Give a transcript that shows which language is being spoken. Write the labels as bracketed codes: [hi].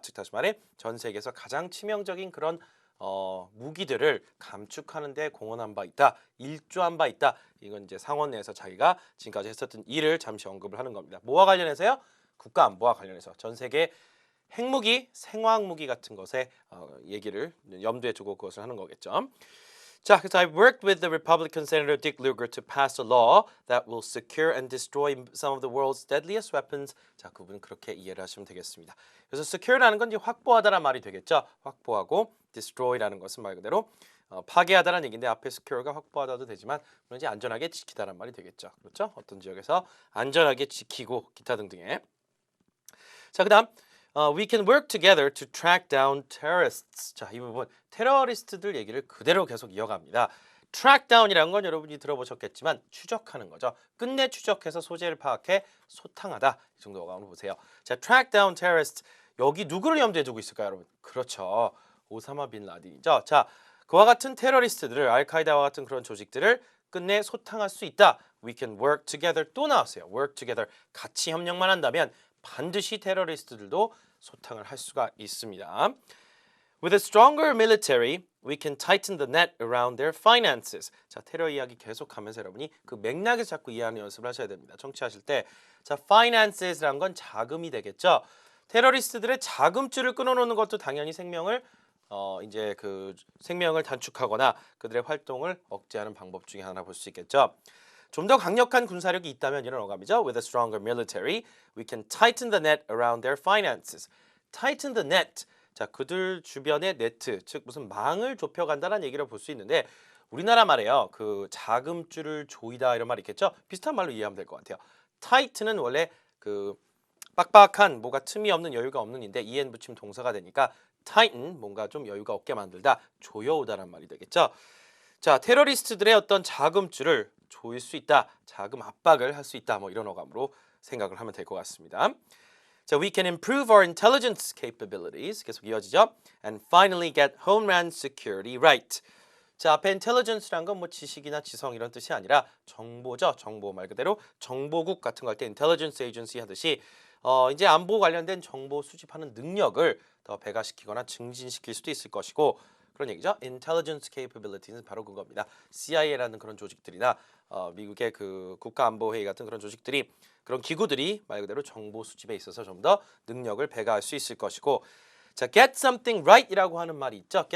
[ko] 즉 다시 말해 전 세계에서 가장 치명적인 그런 무기들을 감축하는 데 공헌한 바 있다. 일조한 바 있다. 이건 이제 상원 내에서 자기가 지금까지 했었던 일을 잠시 언급을 하는 겁니다. 뭐와 관련해서요? 국가 안보와 관련해서 전 세계 핵무기, 생화학무기 같은 것에 얘기를 염두에 두고 그것을 하는 거겠죠. 자, 그래서 [en] I've worked with the Republican Senator Dick Lugar to pass a law that will secure and destroy some of the world's deadliest weapons. [ko] 자, 그분은 그렇게 이해를 하시면 되겠습니다. 그래서 secure라는 건 이제 확보하다란 말이 되겠죠. 확보하고 destroy라는 것은 말 그대로 파괴하다라는 얘기인데 앞에 secure가 확보하다도 되지만 물론 이제 안전하게 지키다란 말이 되겠죠. 그렇죠? 어떤 지역에서 안전하게 지키고 기타 등등의. 자, 그다음 [en] we can work together to track down terrorists. [ko] 자, 이 부분 테러리스트들 얘기를 그대로 계속 이어갑니다. track down이라는 건 여러분이 들어보셨겠지만 추적하는 거죠. 끝내 추적해서 소재를 파악해 소탕하다. 이 정도가 한번 보세요. 자, [en] track down terrorists. [ko] 여기 누구를 염두에 두고 있을까요, 여러분? 그렇죠. 오사마 빈 라딘이죠. 자, 그와 같은 테러리스트들을 알카이다와 같은 그런 조직들을 끝내 소탕할 수 있다. [en] We can work together [ko] 또 나왔어요. [en] work together. [ko] 같이 협력만 한다면 반드시 테러리스트들도 소탕을 할 수가 있습니다. [en] With a stronger military, we can tighten the net around their finances. [ko] 자, 테러 이야기 계속하면서 여러분이 그 맥락에서 자꾸 이해하는 연습을 하셔야 됩니다. 청취하실 때, 자, finances라는 건 자금이 되겠죠. 테러리스트들의 자금줄을 끊어놓는 것도 당연히 생명을 이제 그 생명을 단축하거나 그들의 활동을 억제하는 방법 중에 하나 볼 수 있겠죠. 좀 더 강력한 군사력이 있다면 이런 어감이죠. [en] With a stronger military, we can tighten the net around their finances. Tighten the net. [ko] 자, 그들 주변의 네트, 즉 무슨 망을 좁혀간다는 얘기를 볼 수 있는데 우리나라 말에요. 그 자금줄을 조이다 이런 말이 있겠죠. 비슷한 말로 이해하면 될 것 같아요. tight는 원래 그 빡빡한 뭐가 틈이 없는 여유가 없는인데 en 붙이면 동사가 되니까 tighten 뭔가 좀 여유가 없게 만들다, 조여오다란 말이 되겠죠. 자, 테러리스트들의 어떤 자금줄을 조일 수 있다, 자금 압박을 할 수 있다, 뭐 이런 어감으로 생각을 하면 될 것 같습니다. [en] 자, we can improve our intelligence capabilities. [ko] 계속 이어지죠. [en] And finally get homeland security right. [ko] 자, 앞에 intelligence란 건 뭐 지식이나 지성 이런 뜻이 아니라 정보죠. 정보 말 그대로 정보국 같은 거 할 때 intelligence agency 하듯이 이제 안보 관련된 정보 수집하는 능력을 더 배가시키거나 증진시킬 수도 있을 것이고 그런 얘기죠. intelligence capabilities는 바로 그겁니다. CIA라는 그런 조직들이나 미국의 그 국가안보회의 같은 그런 조직들이 그런 기구들이 말 그대로 정보 수집에 있어서 좀 더 능력을 배가할 수 있을 것이고 자, [en] get something right [ko] 이라고 하는 말이 있죠.